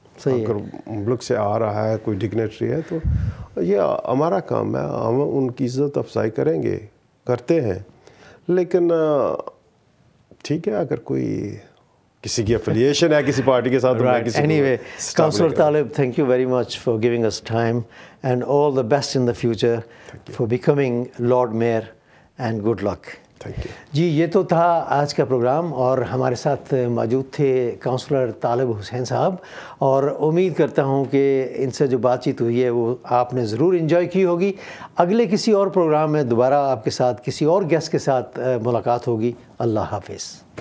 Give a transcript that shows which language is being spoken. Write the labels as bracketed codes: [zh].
[ur] اگر ملک سے آ رہا ہے کوئی ڈگنیٹری ہے تو یہ ہمارا کام ہے، ہم ان کی عزت افزائی کریں گے، کرتے ہیں. لیکن ٹھیک ہے اگر کوئی کسی کی افیلیشن ہے کسی پارٹی کے ساتھ. [en] Anyway, Councillor Talib, thank you very much for giving us time and all the best in the future for becoming Lord Mayor and good luck. [ur] جی یہ تو تھا آج کا پروگرام، اور ہمارے ساتھ موجود تھے کاؤنسلر طالب حسین صاحب، اور امید کرتا ہوں کہ ان سے جو بات چیت ہوئی ہے وہ آپ نے ضرور انجوائے کی ہوگی. اگلے کسی اور پروگرام میں دوبارہ آپ کے ساتھ کسی اور گیسٹ کے ساتھ ملاقات ہوگی. اللہ حافظ.